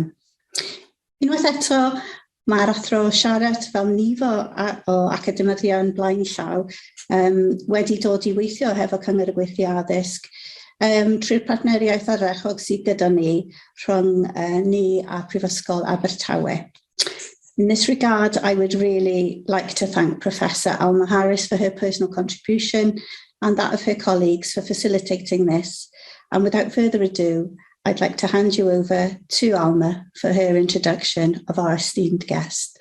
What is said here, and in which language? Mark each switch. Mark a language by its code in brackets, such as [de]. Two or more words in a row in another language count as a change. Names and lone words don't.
[cy] Unwaith eto, mae'r Athro Sharratt fel nifer o academyddion blaen llaw wedi dod I weithio hefo Cyngor y Gweithio Addysg trwy'r partneriaeth arachog sydd gyda ni rhwng ni a Prifysgol Abertawe. [en] In this regard, I would really like to thank Professor Alma Harris for her personal contribution and that of her colleagues for facilitating this. And without further ado, I'd like to hand you over to Alma for her introduction of our esteemed guest.